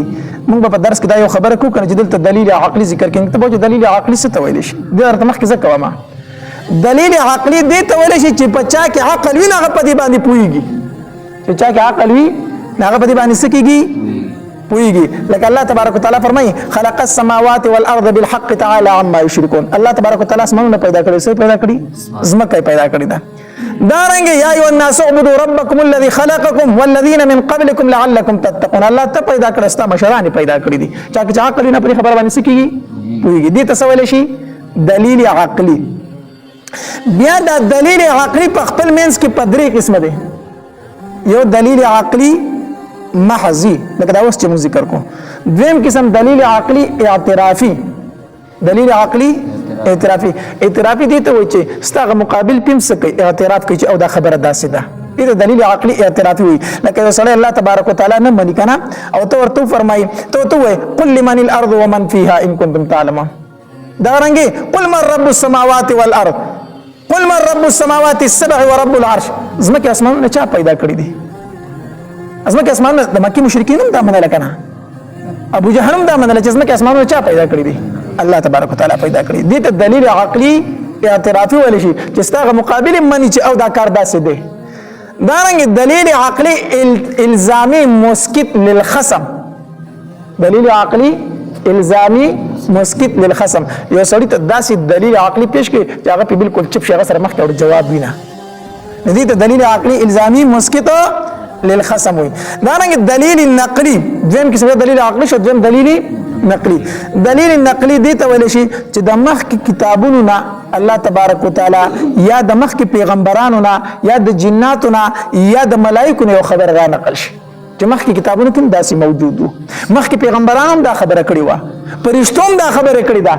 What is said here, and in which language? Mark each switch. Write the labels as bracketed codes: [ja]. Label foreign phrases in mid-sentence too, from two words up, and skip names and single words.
[ps] موږ په درس کې دا یو خبره کوو کنه چې دلته دلیل عقلی ذکر کیږي. ته به دلیل عقلی څه ته ویل شي؟ دا درته مخکې زه کوم. دلیل عقلی دې ته ویل شي چې په چا کې عقل وي هغه په دې باندې پوهیږي. چې چا کې عقل وي هغه په دې باندې څه کیږي؟ پوئیږي. لکه الله تبارک وتعالى فرمایي [ar] خلق السماوات والارض بالحق تعالى عما يشركون. [ps] الله تبارک وتعالى اسمانونه پیدا کړي. څه پیدا کړي؟ زمکه پیدا کړي. دا رنګ [ar] یا ایو الناس اعبدوا ربکم الذي خلقکم والذین من قبلکم لعلکم تتقون. [ps] الله ته پیدا کړي، ستا مشران پیدا کړي دي. چا کې عقل نه په خبره باندې څه کیږي؟ پوئیږي. دې ته ویل شي دلیل عقلی. بیا دا دلیل عقلی په خپل منځ کې په درې قسمه دي. یو دلیل عقلی محضی لکه دا اوس چې موږ ذکر کوو. دویم قسم دلیل عقلی اعترافي. دلیل عقلی اعترافي. اعترافي دي ته وایي چې ستاسو مقابل پم څه کوي؟ اعتراف کوي چې او دا خبره داسې ده. دې دلیل عقلی اعترافي وي. لکه یو سړی الله تبارک وتعالى نه مني کنه او ته ورته فرمایي ته وایي [ar] قل لمن الارض ومن فيها ان كنتم تعلمون. [ps] دا رنګي [ar] قل من رب السماوات والارض قل من رب السماوات السبع ورب العرش. [ps] زمکه اسمانونه چا پیدا کړی دي؟ ازمکه اسمانونه د مکی مشرکین هم دا منل کنه. ابو جهل هم دا منل چې ازمکه اسمانونه چا پیدا کړی دي؟ الله تبارک وتعالى پیدا کړی. دې ته دلیل عقلی اعترافي ویل شي چې ستاسو مقابل منی چې او دا کار داسې دی. دا رنګ دلیل عقلی الزامی [ar] مسکت للخصم. [ps] دلیل عقلی الزامی [ar] مسکت للخصم. [ps] یو سړی ته داسې دلیل عقلی پیش کړي چې هغه په بالکل چپ شي، هغه سره مخ ته جواب وینه. دې ته دلیل عقلی الزامی [ar] مسکت للخصم [ps] وي. دا رنګ دلیل نقلی. دویم کې دلیل عقلی شو، دویم دلیل نقلی. دلیل نقلی دی ته ویل شي چې د مخکې کتابونو نه الله تبارک وتعالى یا د مخکې پیغمبرانو نه یا د جناتو نه یا د ملائکو نه یو خبر را نقل شي چې مخکې کتابونو کې داسې موجود وو، مخکې پیغمبرانو هم دا خبره کړې وه، فرشتو هم دا خبره کړې ده.